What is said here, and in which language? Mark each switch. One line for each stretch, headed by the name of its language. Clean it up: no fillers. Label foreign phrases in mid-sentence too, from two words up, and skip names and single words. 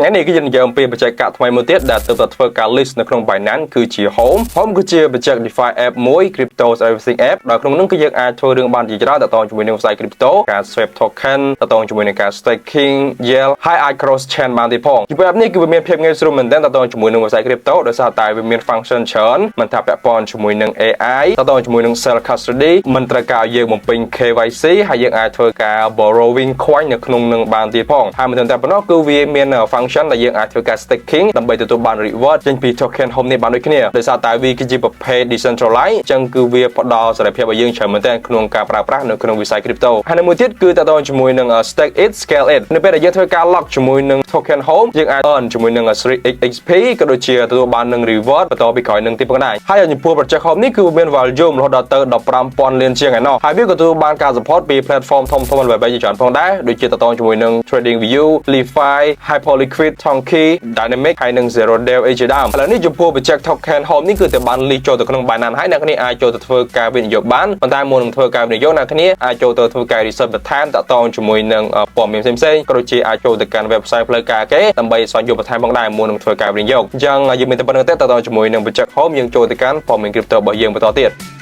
Khmer: ថ្ងៃនេះគឺយើងនិយាយអំពីបច្ចេកទេសថ្មីមួយទៀតដែលទើបតែធ្វើការ list នៅក្នុង Binance គឺជា Home គឺជាបច្ចេក
English: DeFi app
Khmer: មួយ
English: Crypto Servicing app
Khmer: ដែលក្នុងនោះគឺយើងអាចធ្វើរឿងបានជាច្រើនទាក់ទងជាមួយនឹងវិស័យ Crypto ការ
English: swap token
Khmer: ទាក់ទងជាមួយនឹងការ
English: staking yield
Khmer: ហើយអាច
English: cross chain
Khmer: បានទៀតផងពី app នេះគឺវាមានភាពងាយស្រួលមែនទែនទាក់ទងជាមួយនឹងវិស័យ Crypto ដោយសារតែវាមាន function ច្រើនមិនថាពាក់ព័ ន្ធជាមួយនឹង AI ទាក់ទងជាមួយនឹង
English: self custody
Khmer: មិនត្រូវការឲ្យយើងបំពេញ KYC ហើយយើងអាចធ្វើការ
English: borrowing coin
Khmer: នៅក្នុងនឹងបានទៀតផងហើយមិនតែប៉ុណ្ណោះគឺវាមាន function ដែលយើងអាចធ្វើការ staking ដើម្បីទទួលបាន reward ចេញពី token home នេះបានដូចគ្នាដោយសារតែវាគឺជាប្រភេទ decentralized អញ្ចឹង គឺវាផ្ដល់សេរីភាពឲ្យយើងច្រើនមែនទែនក្នុងការប្រើប្រាស់នៅក្នុងវិស័យ crypto ហើយមួយទៀតគឺតទៅជាមួយនឹង
English: stake it scale it
Khmer: នៅពេលដែលយើងធ្វើការ lock ជាមួយនឹង token home យើងអាច earn ជាមួយនឹង 3xp ក៏ដូចជា ទទួលបាននឹង reward បន្តពីក្រោយនឹងទៀតផងដែរហើយចំពោះ project home នេះគឺមាន value រហូតដល់ទៅ 15,000 លានជាងឯណោះហើយវាក៏ទទួលបានការ support ពី platform ធំៗ ល្បីៗជាច្រើនផងដែរដូចជាតទៅជាមួយនឹង TradingView Lefi Hyperliquid Tonki Dynamic ហើយនឹង Zero Day អីជាដើមឥឡូវនេះចំពោះ project token home នេះគឺតែបាន leak ចូលទៅក្នុង Binance ហើយអ្នកគ្នាអាចចូលទៅធ្វើការវិនិយោគបានប៉ុន្តែមុននឹងធ្វើការវិនិយោគអ្នកគ្នាអាចចូលទៅធ្វើការ research បន្ថែមតាក់ទងជាមួយនឹងព័ត៌មានផ្សេងៗក៏ដូចជាអាចចូលទៅកាន់ website ផ្លូវការគេដើម្បីស្វែងយល់បន្ថែមផងដែរមុននឹងធ្វើការវិនិយោគអញ្ចឹងយើងមានតែប៉ុណ្្នឹងទេតាក់ទងជាមួយនឹង project home យើងចូលទៅកាន់ព័ត៌មាន crypto របស់យើងបន្តទៀត